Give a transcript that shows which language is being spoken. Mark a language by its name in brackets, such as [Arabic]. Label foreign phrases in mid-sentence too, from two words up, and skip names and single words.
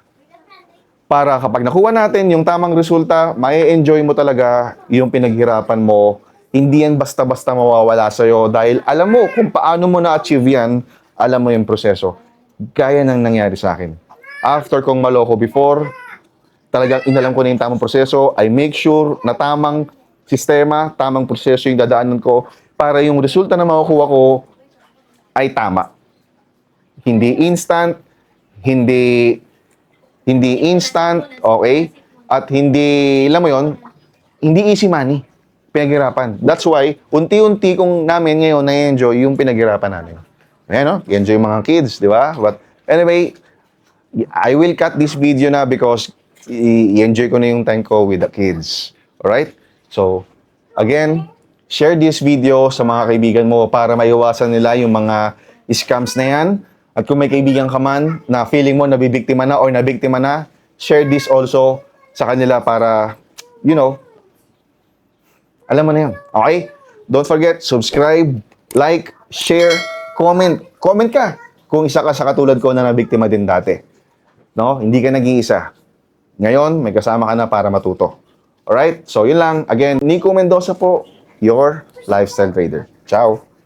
[Filipino] Para kapag nakuha natin yung tamang resulta, mai-enjoy mo talaga yung pinaghirapan mo. Hindi yan basta-basta mawawala sa'yo dahil alam mo kung paano mo na-achieve yan, alam mo yung proseso. Gaya ng nangyari sa akin. After kong maloko before, talagang inalam ko na yung tamang proseso. [English] I make sure [Filipino] na tamang sistema, tamang proseso yung dadaanan ko para yung resulta na makukuha ko ay tama. Hindi instant, hindi instant, okay? At hindi, alam mo yon, hindi [English] easy money. [Filipino] Pinaghirapan. [English] That's why, [Filipino] unti-unti kong namin ngayon na-enjoy yung pinaghirapan namin. Ayan, no? I-enjoy yung mga kids, di ba? [English] But anyway, I will cut this video na because [Filipino] i-enjoy ko na yung time ko [English] with the kids. Alright? [Filipino] So, again, [English] share this video [Filipino] sa mga kaibigan mo para maiwasan nila yung mga scams na yan. At kung may kaibigan ka man na feeling mo nabibiktima na or nabiktima na, [English] share this also [Filipino] sa kanila para, alam mo na yun. Okay? [English] Don't forget, subscribe, like, share, comment. [Filipino] Comment ka kung isa ka sa katulad ko na nabiktima din dati. No? Hindi ka nag-iisa. Ngayon, may kasama ka na para matuto. Alright? So, yun lang. Again, Nico Mendoza po, [English] your lifestyle trader. Ciao!